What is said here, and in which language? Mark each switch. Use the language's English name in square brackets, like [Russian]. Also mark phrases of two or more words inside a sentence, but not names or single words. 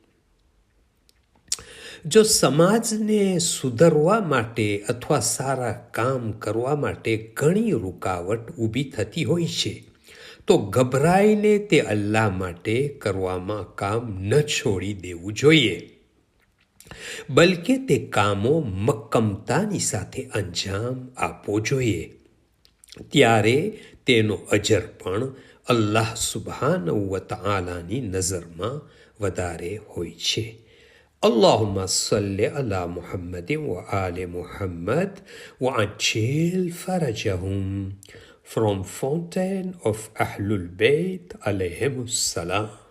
[Gujarati] જો સમાજને સુધરવા માટે અથવા સારા કામ કરવા માટે ઘણી રૂકાવટ ઊભી થતી હોય છે તો ગભરાઈને તે અલ્લાહ માટે કરવામાં કામ ન છોડી દેવું જોઈએ, બલકે તે કામો મક્કમતાની સાથે અંજામ આપવો જોઈએ. ત્યારે તેનો અજર પણ અલ્લાહ [Arabic] سبحانه وتعالى [Gujarati] નજરમાં વધારે હોય છે. [Arabic] اللهم صل على محمد وآل محمد وعجل فرجهم. [English] From Fountain of Ahlul Bayt [Arabic] عليهم السلام.